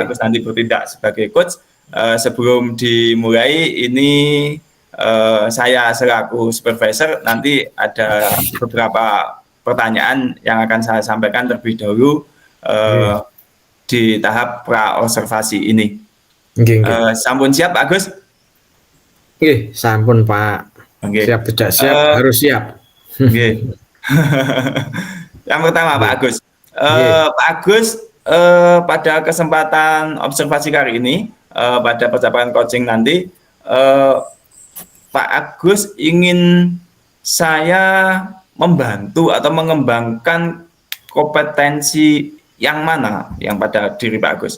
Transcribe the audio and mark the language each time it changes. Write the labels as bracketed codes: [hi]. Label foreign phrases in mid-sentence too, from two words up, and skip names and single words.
[id] Agus nanti bertindak sebagai coach. Sebelum dimulai ini saya selaku supervisor nanti ada beberapa pertanyaan yang akan saya sampaikan terlebih dahulu di tahap pra-observasi ini. [ban] Nggih, nggih. [id] Sampun siap Pak Agus? [ban] Nggih, sampun Pak. [id] Oke. Siap tidak siap harus siap. Oke. Yang pertama Pak Agus. Pak Agus pada kesempatan observasi kali ini pada percakapan coaching nanti Pak Agus ingin saya membantu atau mengembangkan kompetensi yang mana yang pada diri Pak Agus?